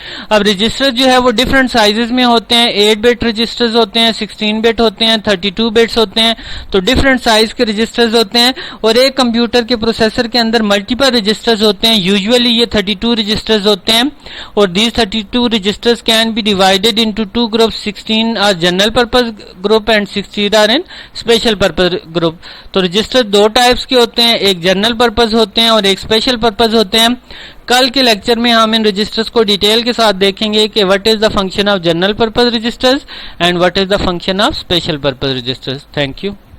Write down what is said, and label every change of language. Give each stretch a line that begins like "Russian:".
Urdu: اب رجسٹر جو ہے وہ ڈفرنٹ سائزز میں ہوتے ہیں. 8 بٹ رجسٹرز ہوتے ہیں, 16 بٹ ہوتے ہیں, 32 بٹس ہوتے ہیں. تو ڈفرنٹ سائز کے رجسٹرز ہوتے ہیں اور ایک کمپیوٹر کے پروسیسر کے اندر ملٹیپل رجسٹرز ہوتے ہیں. یوزولی یہ 32 رجسٹرز ہوتے ہیں اور these 32 registers
English: can be divided into two groups. 16 are general purpose group and 16 are in special purpose group.
Urdu: تو رجسٹر دو ٹائپس کے ہوتے ہیں, ایک جنرل پرپز ہوتے ہیں اور ایک اسپیشل پرپز ہوتے ہیں. کل کے لیکچر میں ہم ان رجسٹرز کو ڈیٹیل کے ساتھ دیکھیں گے کہ
English: what is the function of general purpose registers and what is the function of special purpose registers. Thank you.